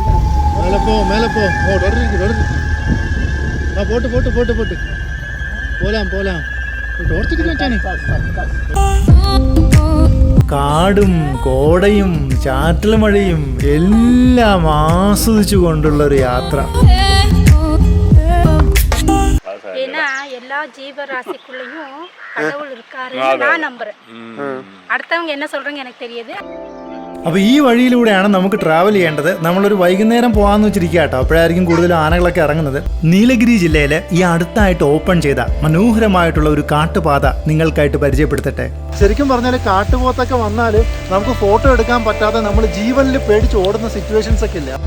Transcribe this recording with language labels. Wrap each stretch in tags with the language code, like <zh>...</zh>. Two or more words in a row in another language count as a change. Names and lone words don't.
<ml>കാടും കോടയും ചാറ്റൽ മഴയും എല്ലാം ആസ്വദിച്ചു കൊണ്ടുള്ള ഒരു യാത്ര.</ml> <ta>ஏன்னா எல்லா ஜீவராசிக்குள்ளேயும் கடவுள் இருக்காரு நான் நம்புறேன். அடுத்தவங்க என்ன சொல்றாங்க எனக்கு தெரியாது.</ta> <ml>അപ്പോൾ ഈ വഴിയിലൂടെയാണ് നമുക്ക് ട്രാവൽ ചെയ്യേണ്ടത്. നമ്മളൊരു വൈകുന്നേരം പോകാമെന്ന് വെച്ചിരിക്കുക കേട്ടോ. അപ്പോഴായിരിക്കും കൂടുതലും ആനകളൊക്കെ ഇറങ്ങുന്നത്. നീലഗിരി ജില്ലയിൽ ഈ അടുത്തായിട്ട് ഓപ്പൺ ചെയ്ത മനോഹരമായിട്ടുള്ള ഒരു കാട്ടുപാത നിങ്ങൾക്കായിട്ട് പരിചയപ്പെടുത്തട്ടെ. ശരിക്കും പറഞ്ഞാൽ കാട്ടുപോത്തൊക്കെ വന്നാൽ നമുക്ക് ഫോട്ടോ എടുക്കാൻ പറ്റാതെ നമ്മൾ ജീവനിൽ പേടിച്ച് ഓടുന്ന സിറ്റുവേഷൻസ് ഒക്കെ ഇല്ല.</ml>